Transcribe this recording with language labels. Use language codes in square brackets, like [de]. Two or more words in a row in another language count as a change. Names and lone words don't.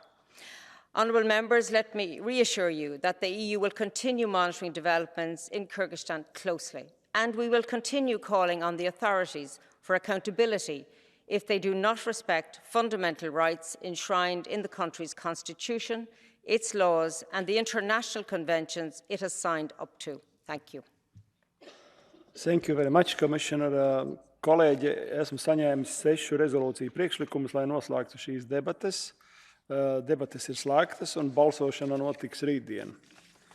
[en] Honourable members, let me reassure you that the EU will continue monitoring developments in Kyrgyzstan closely, and we will continue calling on the authorities for accountability if they do not respect fundamental rights enshrined in the country's constitution, its laws, and the international conventions it has signed up to. Thank you. Thank you very much, Commissioner. [lv] Kolēģi, esmu saņēmis 6 rezolūciju priekšlikumus, lai noslēgtu šīs debates. Debates ir slēgtas un balsošana notiks rītdien.